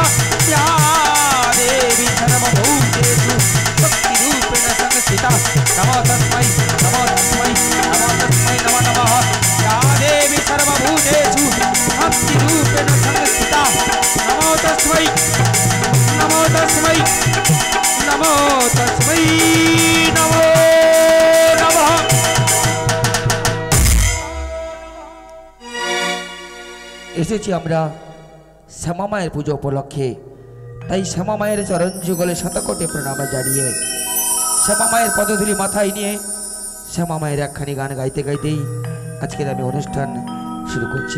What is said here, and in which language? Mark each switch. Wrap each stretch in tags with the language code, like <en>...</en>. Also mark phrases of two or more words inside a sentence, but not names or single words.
<sa>या देवी सर्वभूतेषु भक्तिरूपेण संस्थिता नमो तस्मै नमो तस्मै नमो तस्मै नमो नमः। या देवी सर्वभूतेषु भक्तिरूपेण संस्थिता नमो तस्मै नमो तस्मै नमो तस्मै नमो नमः।</sa> <bn>এসেছি আমরা শ্যামা মায়ের পুজো উপলক্ষে, তাই শ্যামা মায়ের চরণ যুগলে শতকোটি প্রণাম জানিয়ে শ্যামা মায়ের পদধূলি মাথায় নিয়ে শ্যামা মায়ের একখানি গান গাইতে গাইতেই আজকের আমি অনুষ্ঠান শুরু করছি।</bn>